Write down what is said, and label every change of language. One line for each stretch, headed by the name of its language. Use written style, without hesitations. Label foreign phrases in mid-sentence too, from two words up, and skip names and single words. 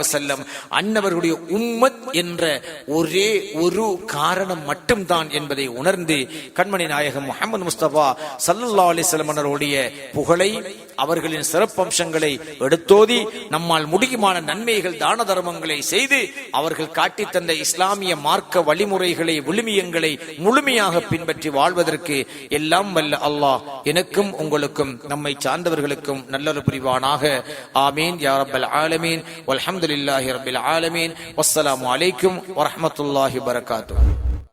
Tamil: வஸல்லம் அன்னவர்களுடைய உம்மத் என்ற ஒரே ஒரு காரணம் மட்டும்தான் என்பதை உணர்ந்து கண்மணி நாயகம் முஹம்மது முஸ்தபா
Arabic: صلى الله عليه وسلم
Tamil: அன்னவருடைய புகழை அவர்களின் சிறப்பம்சங்களை எடுத்தோதி நம்மால் முடியுமான நன்மைகள் தான தர்மங்களை செய்து அவர்கள் காட்டி தந்த இஸ்லாமிய மார்க்க வழிமுறைகளை விழுமியங்களை முழுமையாக பின்பற்றி வாழ்வதற்கு எல்லாம் வல்ல அல்லாஹ் எனக்கும் உங்களுக்கும் நம்மை சார்ந்தவர்களுக்கும் நல்லொரு புரிவானாக.
Arabic: آمين يا رب العالمين. والحمد لله رب العالمين والسلام عليكم ورحمة الله وبركاته.